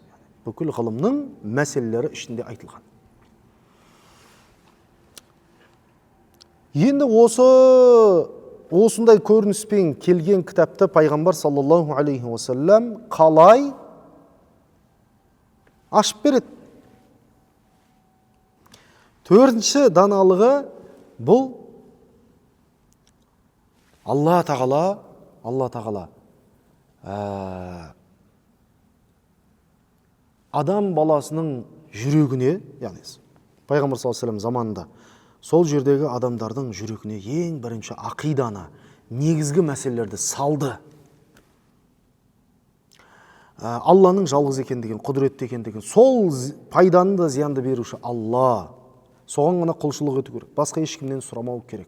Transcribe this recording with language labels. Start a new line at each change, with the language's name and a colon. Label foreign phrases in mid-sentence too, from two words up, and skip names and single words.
Kazakh: Бүкіл ғылымның мәселелері ішінде айтылған. Енді осындай көрініспен келген кітапты пайғамбар
Arabic: صلى الله عليه وسلم
Kazakh: қалай ашып береді? Төртінші даналығы бұл Алла тағала адам баласының жүрегіне, яғни пайғамбар
Arabic: صلى الله عليه وسلم
Kazakh: заманында сол жердегі адамдардың жүрегіне ең бірінші ақиданы, негізгі мәселелерді салды. Алланың жалғыз екендігін, құдіретті екендігін, сол пайданы да зиянды беруші Алла. Соған ғана құлшылық ету керек. Басқа ешкімнен сұрамау керек.